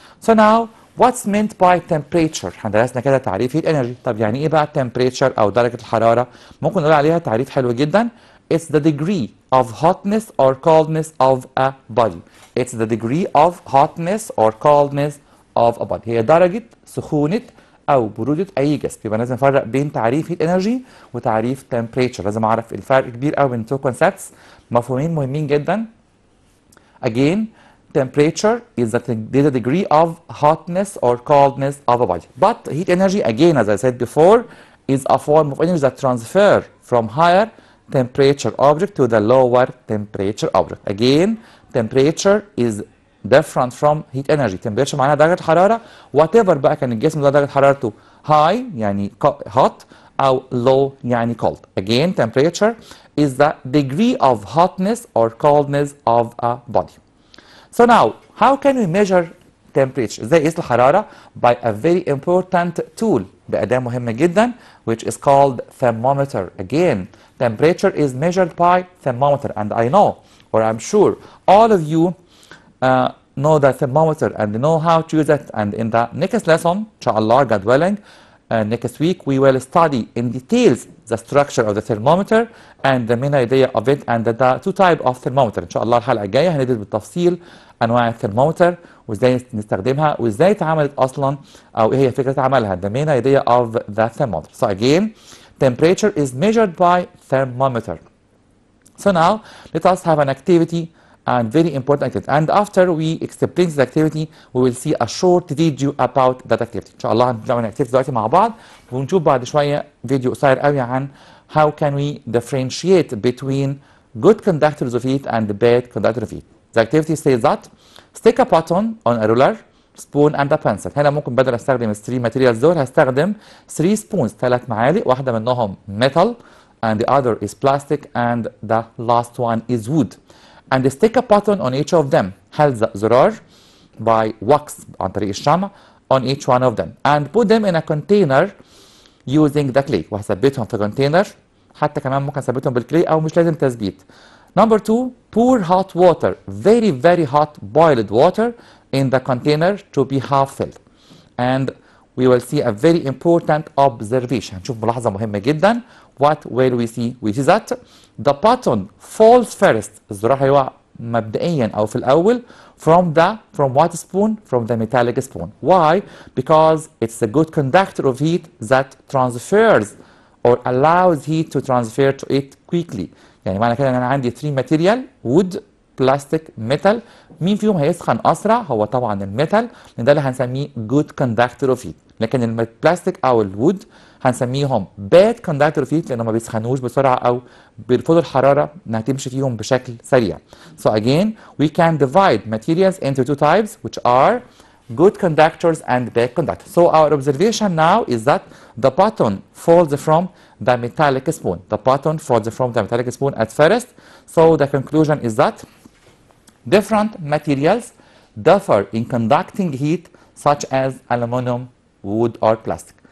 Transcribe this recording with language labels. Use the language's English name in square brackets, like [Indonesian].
[English] So now what's meant by temperature؟ [Arabic] احنا درسنا كده تعريف [English] heat energy. [Arabic] طب يعني ايه بقى temperature أو درجة الحرارة؟ ممكن نقول عليها تعريف حلو جدا. [English] It's the degree of hotness or coldness of a body. It's the degree of hotness or coldness of a body. [Arabic] هي درجة سخونة أو برودة أي جسم. يبقى لازم نفرق بين تعريف heat energy وتعريف temperature. لازم أعرف الفرق كبير قوي بين [English] two concepts. [Arabic] مفهومين مهمين جدا. [English] Again, temperature is the degree of hotness or coldness of a body. But heat energy, again, as I said before, is a form of energy that transfer from higher temperature object to the lower temperature object. Again, temperature is different from heat energy. [Arabic] Temperature معناها درجة الحرارة whatever بقى كان الجسم ده درجة حرارته high يعني hot أو low يعني cold. [English] Again, temperature is the degree of hotness or coldness of a body. So now, how can we measure temperature؟ [Arabic] ازاي نقيس الحرارة؟ [English] By a very important tool [Arabic] بأداة مهمة جدا [English] which is called thermometer. Again, temperature is measured by thermometer and I know or I'm sure all of you know the thermometer and know how to use it, and in the next lesson, inshallah, God willing, next week we will study in details the structure of the thermometer and the main idea of it and the two type of thermometer. [Arabic] ان شاء الله الحلقه الجايه هندرس بالتفصيل انواع الثرمومتر وازاي نستخدمها وازاي اتعملت اصلا او ايه هي فكره عملها. [English] The main idea of the thermometer. So again, temperature is measured by thermometer. So now let us have an activity and very important activity. And after we explain this activity, we will see a short video about that activity. [Arabic] إن شاء الله هنعمل activity دلوقتي مع بعض ونشوف بعد شوية فيديو قصير قوي عن [English] how can we differentiate between good conductors of heat [Arabic] and bad conductors of heat. [English] The activity says that stick a button on a ruler, spoon and a pencil. [Arabic] هنا ممكن بدل استخدم ال 3 materials دول هستخدم 3 spoons 3 معالق، واحدة منهم [English] metal and the other is plastic and the last one is wood. And stick a button on each of them. [Arabic] هلزق زرار [English] by wax [Arabic] عن طريق الشمع [English] on each one of them and put them in a container using the clay. [Arabic] وهثبتهم في container، حتى كمان ممكن اثبتهم بالكلي او مش لازم تثبيت. [English] Number 2, pour hot water, very hot boiled water in the container to be half filled. And we will see a very important observation. [Arabic] هنشوف ملاحظة مهمة جدا. [English] What will we see? We see that the button falls first. [Arabic] الزرار هيقع مبدئيا أو في الأول [English] from what spoon? From the metallic spoon. Why? Because it's a good conductor of heat that transfers or allows heat to transfer to it quickly. [Arabic] يعني معنى كده ان انا عندي 3 material wood plastic metal، مين فيهم هيسخن اسرع؟ هو طبعا الميتال لان ده اللي هنسميه [English] good conductor of heat، [Arabic] لكن البلاستيك او الوود هنسميهم [English] bad conductor of heat [Arabic] لانهم ما بيسخنوش بسرعه او بيرفضوا الحراره انها تمشي فيهم بشكل سريع. [English] So again we can divide materials into two types which are good conductors and bad conductors. So our observation now is that the button falls from the metallic spoon. The button falls from the metallic spoon at first. So the conclusion is that different materials differ in conducting heat such as aluminum, wood or plastic.